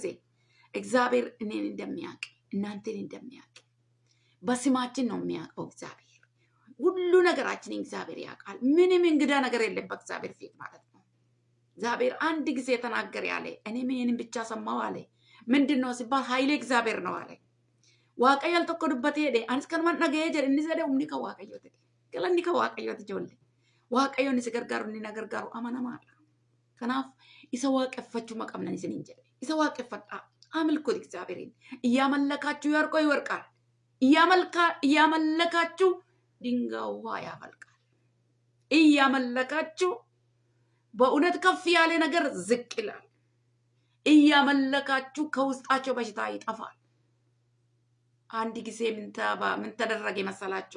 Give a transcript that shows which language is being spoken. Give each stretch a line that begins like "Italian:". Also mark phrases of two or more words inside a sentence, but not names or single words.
Amharic: እግዚአብሔር እኔን እንደሚያውቅ እናንተን እንደሚያውቅ በስማችን ነው የሚያውቀው እግዚአብሔር። ሁሉ ነገራችን እግዚአብሔር ያውቃል። ምንም እንግዳ ነገር የለም በእግዚአብሔር ፊት ማለት ነው። እግዚአብሔር አንድ ጊዜ ተናገር ያለ እኔም ይህንን ብቻ ሰማው አለ። ምንድን ነው ሲባል ኃይሌ እግዚአብሔር ነው አለ።
Oromo: waaqayyo al tokko dubbatee jedhe anis kanumaan dhaga'ee jedhe inni jedhe humni kan waaqayyooti. Galanni kan waaqayyooti ijoollee. Waaqayyoon isa gargaaru inni na gargaaru amanamaadha. Kanaaf isa waaqeffachuu maqabnan isiniin jedhe. Isa waaqeffadhaa
Amharic: አምልኩት እግዚአብሔርን። እያመለካችሁ ያርቆ ይወርቃል። እያመለካችሁ ድንጋዩ ውሃ ያፈልቃል። እያመለካችሁ በእውነት ከፍ ያለ ነገር ዝቅ ይላል። እያመለካችሁ ከውስጣቸው በሽታ ይጠፋል። አንድ ጊዜ ምን ተደረገ መሰላችሁ?